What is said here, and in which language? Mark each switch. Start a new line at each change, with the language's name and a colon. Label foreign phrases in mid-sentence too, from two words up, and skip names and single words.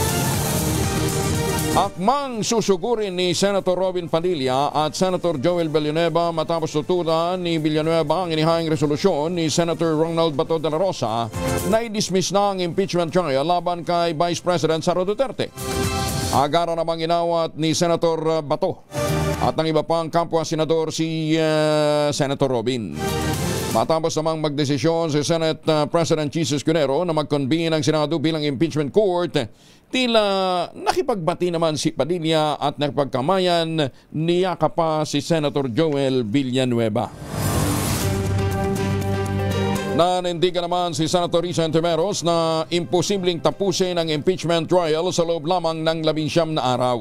Filipino: Akmang susugurin ni Senator Robin Padilla at Senator Joel Villanueva matapos tutulan ni Villanueva ang inihayang resolusyon ni Senator Ronald Bato de la Rosa na i-dismiss na ang
English: impeachment trial
Filipino: laban kay
English: Vice President
Filipino: Sara Duterte. Agara namang inawat ni Senator Bato at ng iba pang kapwa senador si Senator Robin. Matapos namang magdesisyon si
English: Senate President
Filipino: Jesus Cunero na mag-convene ang Senado bilang
English: impeachment court,
Filipino: tila nakipagbati naman si Padilla at nakipagkamayan niyaka pa si Senator Joel Villanueva. Nanindigan naman si Senator Rizon Timeros na imposibleng tapusin ang
English: impeachment trial
Filipino: sa loob lamang ng 19 na araw.